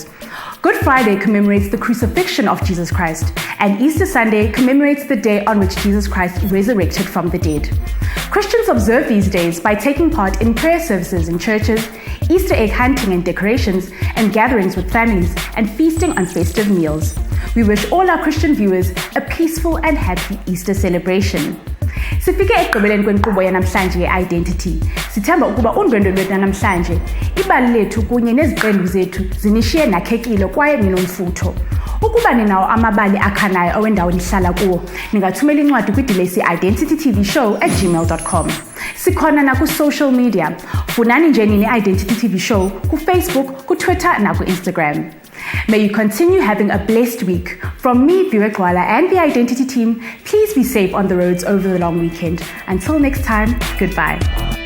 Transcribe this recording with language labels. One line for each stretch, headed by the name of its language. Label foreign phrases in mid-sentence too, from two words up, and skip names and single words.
English: Good Friday commemorates the crucifixion of Jesus Christ, and Easter Sunday commemorates the day on which Jesus Christ resurrected from the dead. Christians observe these days by taking part in prayer services in churches, Easter egg hunting and decorations, and gatherings with families, and feasting on festive meals. We wish all our Christian viewers a peaceful and happy Easter celebration.
Xhosa: Sifike ekugqibeleni kwenkqubo yanamhlanje ye-Identity. Sithemba ukuba undwendwe lwethu namhlanje, ibali lethu kunye neziqendu zethu zinishiye nakhekile kwaye ninomfutho. Ukuba ninawo amabali akhanayo awendawo nihlala kuwo, ningathumela incwadi kwidilesi identitytvshow@gmail.com. Sikhona na ku-
English: social media.
Xhosa: Funani nje nini Identity TV Show ku-Facebook, ku-Twitter na ku-Instagram.
English: May you continue having a blessed week. From me, Viwegwala, and the Identity team, please be safe on the roads over the long weekend. Until next time, goodbye.